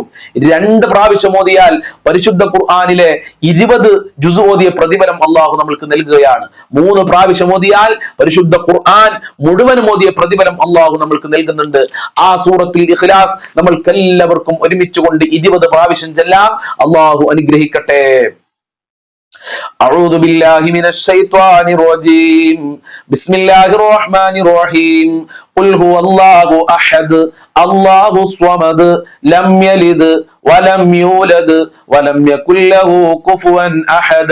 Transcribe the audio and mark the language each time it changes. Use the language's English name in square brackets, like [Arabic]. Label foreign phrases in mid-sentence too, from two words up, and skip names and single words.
[Malayalam] 2 പ്രാവശ്യം ഓതിയാൽ പരിശുദ്ധ ഖുർആനിലെ 20 ജുസ് ഓതിയ പ്രതിഫലം അള്ളാഹു നമ്മൾക്ക് നൽകുകയാണ്. 3 പ്രാവശ്യം ഓതിയാൽ പരിശുദ്ധ ഖുർആൻ മുഴുവൻ ഓതിയ പ്രതിഫലം അള്ളാഹു നമ്മൾക്ക് നൽകുന്നുണ്ട്. ആ സൂറത്തുൽ ഇഖ്ലാസ് നമ്മൾക്കെല്ലാവർക്കും ഒരുമിച്ച് കൊണ്ട് 20 പ്രാവശ്യം ചെല്ലാം. അള്ളാഹു അനുഗ്രഹിക്കട്ടെ. [Arabic] أعوذ بالله من الشيطان الرجيم. بسم الله الرحمن الرحيم. قل هو الله أحد الله الصمد لم يلد ولم يولد ولم يكن له كفوا أحد.